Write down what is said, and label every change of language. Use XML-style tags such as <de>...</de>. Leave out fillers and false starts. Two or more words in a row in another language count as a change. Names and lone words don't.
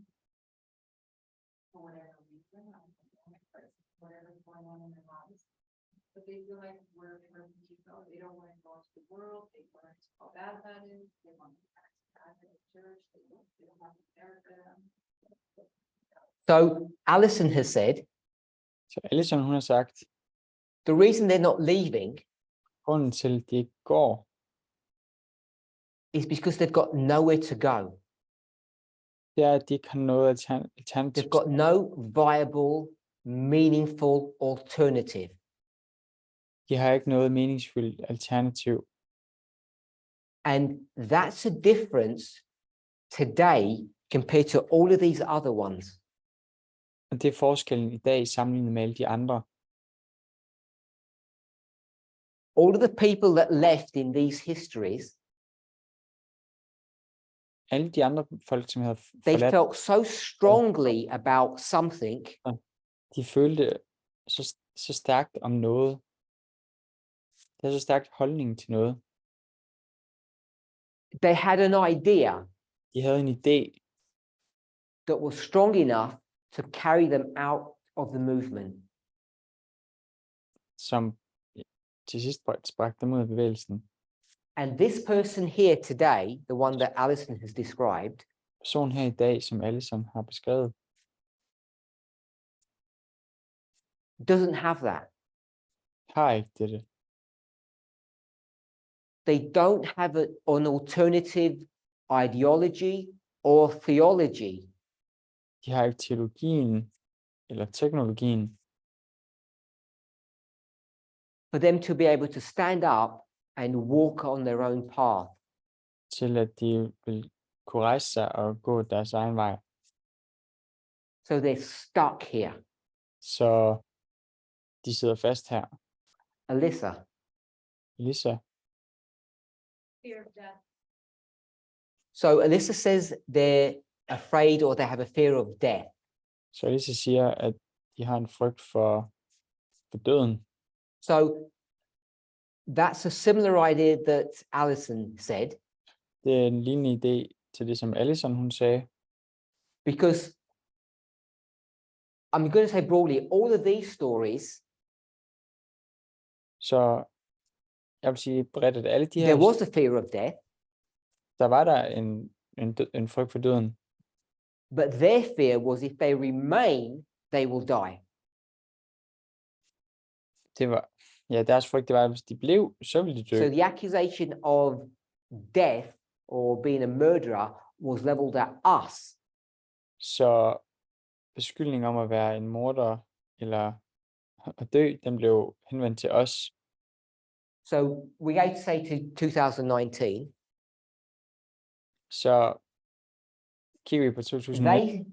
<en>For whatever reason, I don't know, whatever's going on in their lives. But they feel like we're hurting people, they don't want to go to the world, they want to how bad that is, they want to practice bad in the church, they don't want to care for them. So Alison has said,</en> <da>Så Alison, hun har sagt,</da> <en>the reason they're not leaving</en> <da>grunden til, at de ikke går,</da> <en>is because they've got nowhere to go.</en> <da>det er, at de ikke har noget</da> <en>They've</en> <da>alternativ.</da> <en>got no viable, meaningful alternative.</en> <da>De har ikke noget meningsfuldt alternativ.</da> <en>And that's a difference today compared to all of these other ones.</en> <da>Og det er forskellen i dag sammenlignet med alle de andre.</da> <en>All of the people that left in these histories,</en> <da>Alle de andre folk, som havde</da> <en>they</en> <da>forladt,</da> <en>felt so strongly about something</en> <da>de følte så stærkt om noget. Det er så stærkt holdning til noget.</da> <en>they had an idea</en> <da>De havde en idé,</da> <en>that was strong enough to carry them out of the movement.</en> <da>som til sidst bragte dem ud af bevægelsen.</da> <en>And this person here today, the one that Alison has described,</en> <da>Personen her i dag, som Alison har beskrevet,</da> <en>doesn't have that.</en> <da>har ikke dette.</da> <en>They don't have an alternative ideology or theology.</en> <da>De har ikke teologien eller teknologien</da> <en>For them to be able to stand up and walk on their own path.</en> <da>til, at de vil kunne rejse sig og gå deres egen vej.</da> <en>So they're stuck here.</en> <da>Så de sidder fast her.</da> <en>Alyssa,</en> <da>Lisa,</da> <en>Fear of death. so Alyssa says they're afraid or they have a fear of death.</en> <da>så Lisa siger, at de har en frygt for døden.</da> <en>So that's a similar idea that Alison said,</en> <da>Det er en lignende idé til det, som Alison hun sagde.</da> <en>because I'm going to say broadly, all of these stories,</en> <da>Så jeg vil sige bredt, at alle de her,</da> <en>there was a fear of death,</en> <da>der var der en frygt for døden.</da> <en>but their fear was if they remain, they will die.</en> <da>Det var, ja, deres frygt, det var, at hvis de blev, så ville de dø.</da> <en>So the accusation of death or being a murderer was leveled at us.</en> <da>Så beskyldningen om at være en morder eller at dø, den blev henvendt til os.</da> <en>So we're going to say to 2019,</en> <da>Så kigger vi på 2019,</da>